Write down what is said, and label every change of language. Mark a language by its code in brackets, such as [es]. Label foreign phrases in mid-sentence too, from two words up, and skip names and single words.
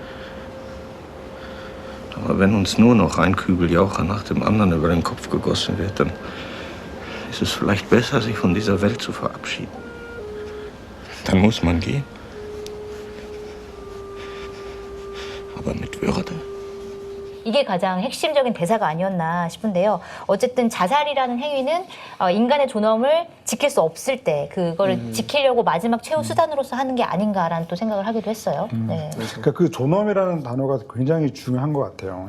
[de] Aber wenn uns nur noch ein Kübel Jauche nach dem anderen über den Kopf gegossen wird, dann ist es vielleicht besser, sich von dieser Welt zu verabschieden. Dann muss man gehen. Aber mit Würde. [ko] 이게 가장 핵심적인 대사가 아니었나 싶은데요. 어쨌든 자살이라는 행위는 인간의 존엄을 지킬 수 없을 때 그거를 지키려고 마지막 최후 수단으로서 하는 게 아닌가라는 또 생각을 하기도 했어요. 네. 그러니까 그 존엄이라는 단어가 굉장히 중요한 것 같아요.